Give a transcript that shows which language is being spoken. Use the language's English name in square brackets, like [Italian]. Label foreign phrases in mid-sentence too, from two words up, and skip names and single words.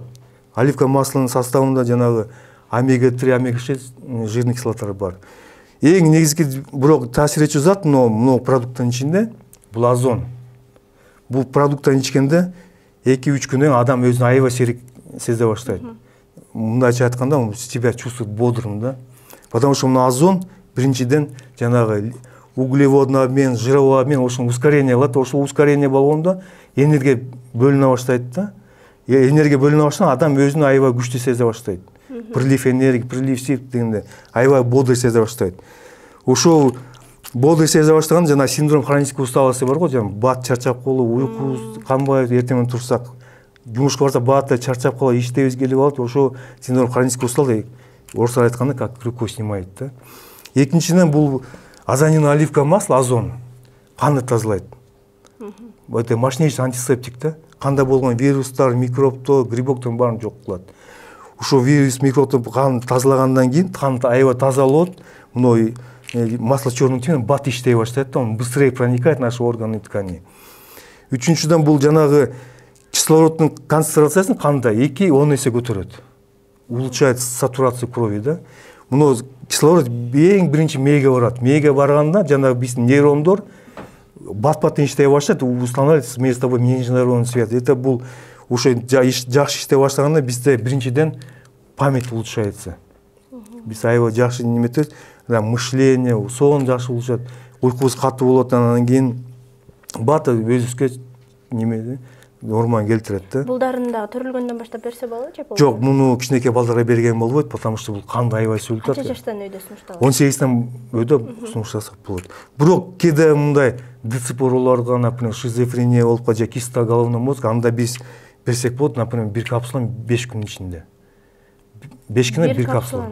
[Russian] Оливковое маслонун [Kyrgyz] составында жанагы омега-3, омега-6 жирный кислоталар бар. Эң негизги бирок таасир этчү зат мына продукттун ичинде бул озон. Бул продукттан ичкенде 2-3 күндөн адам өзүн аябай серик сезе баштайт. Мындайча айтканда, [Russian] себя чувствует бодрым, да. Потому что [Kyrgyz] мына озон биринчиден жанагы [Russian] углеводный обмен, жировой обмен, ошол ускорение кылат. [Kyrgyz] Ошол ускорение болгондо энергия бөлүнө баштайт да. Энергия бөлүнө баштаганда адам өзүн аябай күчтүү сезе баштайт. [Russian] Прилив энергии, прилив сил [Kyrgyz] дегенде аябай [Russian] бодрый [Kyrgyz] сезе баштайт. Ошол бодрый сезе баштаганда жана [Russian] синдром хронической усталости [Kyrgyz] бар го, жана бат чарчап калуу, уйку канбай эртең менен турсак, жумушка барсак баатта чарчап калып, иштебиз келип алат, ошо [Russian] синдром хронической усталости [Kyrgyz] орусча айтканда [Russian] как рукой снимает [Kyrgyz] да. Экинчиден бул [Russian] азонирный оливковое масло, [Kyrgyz] озон канды тазалайт. [Russian] Это мощнейший антисептик [Kyrgyz] да. Канда болгон вирустар, микробтор, грибоктор баарын жок кылат. Ушул вирус, микробтор канды тазалагандан кийин кан аябай таза болот. Мына [Russian] масло черного тмина [Kyrgyz] бат иштей баштайт да, [Russian] он быстрее проникает в наши органы и ткани. [Kyrgyz] Үчүнчүдөн бул жанагы кислороддун концентрациясын канда 2-10 эсе көтөрөт. [Russian] Улучшает сатурацию крови [Kyrgyz] да. Мына кислород эң биринчи мээге барат. Мээге барганда жанагы биздин нейрондор бат-баттан иштей баштайт, [Russian] устанавливается между собой нейронный связь. [Kyrgyz] Это бул ошо жакшы иштей баштаганда бизде биринчиден [Russian] память улучшается. [Kyrgyz] Биз аябай жакшы неметет, мышление, сон жакшы улучшат, уйкубуз катуу болот, анан кийин бата өзүбүзгө неме норманы келтирет да. Булдарын да төрөлгөндөн баштап берсе болобу же болбойбу? Жок, муну кичинекей балдарга берген болбойт, [Russian] потому что [Kyrgyz] бул канды аябай сүйлөтөт. Канча жаштан өйдө сунушталат? 18-тен өйдө сунуштасак болот. Бирок кээде мындай ДЦП ооруларга, например, шизофрения болуп калса, [Russian] киста головной мозг, [Kyrgyz] анда биз берсек болот, например, бир капсуланы 5 күн ичинде. 5 күнө бир капсула.